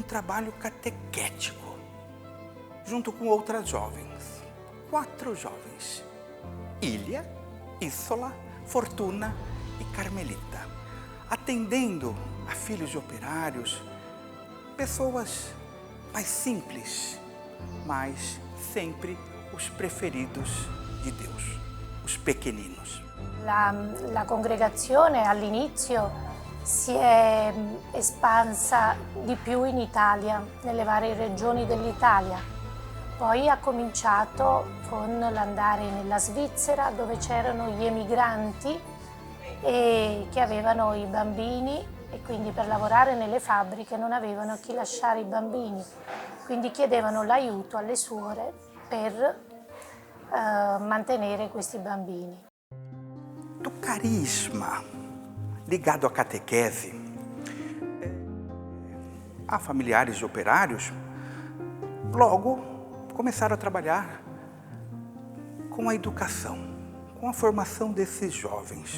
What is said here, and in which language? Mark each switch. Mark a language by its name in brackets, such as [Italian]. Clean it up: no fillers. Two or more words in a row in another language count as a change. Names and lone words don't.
[Portuguese] trabalho catequético, junto com outras jovens, 4 jovens, Ilia, Ísola, Fortuna e Carmelita, atendendo a filhos de operários, pessoas mais simples, mas sempre os preferidos de Deus, os pequeninos. [Italian] La congregazione all'inizio si è espansa di più in Italia, nelle varie regioni dell'Italia. Poi ha cominciato con l'andare nella Svizzera, dove c'erano gli emigranti e che avevano i bambini e quindi per lavorare nelle fabbriche non avevano a chi lasciare i bambini. Quindi chiedevano l'aiuto alle suore per mantenere questi bambini. [Portuguese] Do carisma ligado à catequese a familiares de operários, logo começaram a trabalhar com a educação, com a formação desses jovens.